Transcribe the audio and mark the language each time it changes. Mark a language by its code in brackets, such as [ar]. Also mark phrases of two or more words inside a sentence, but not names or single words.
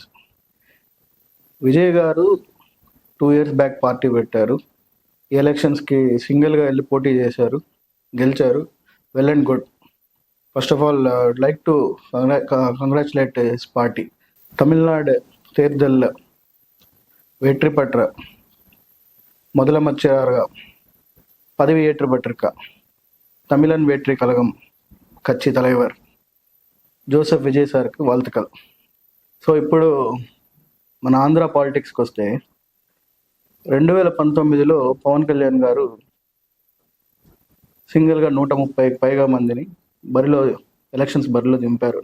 [te] విజయ్ గారు [en] 2 years back [te] పార్టీ పెట్టారు. ఈ ఎలక్షన్స్కి సింగిల్గా వెళ్ళి పోటీ చేశారు, గెలిచారు. [en] Well and good. First of all like to congratulate his party. [ta] తమిళనాడు தேர்தல்ல வெற்றி பெற்ற முதலமைச்சராக பதவியேற்று பெற்றிருக்க தமிழன் வெற்றி கழகம் కచ్చి தலைவர் జోసెఫ్ విజయ్ సార్కి வாழ்த்துக்கள். [te] సో ఇప్పుడు మన ఆంధ్ర పాలిటిక్స్కి వస్తే 2019లో పవన్ కళ్యాణ్ గారు సింగిల్గా 130కి పైగా మందిని ఎలక్షన్స్ బరిలో దింపారు.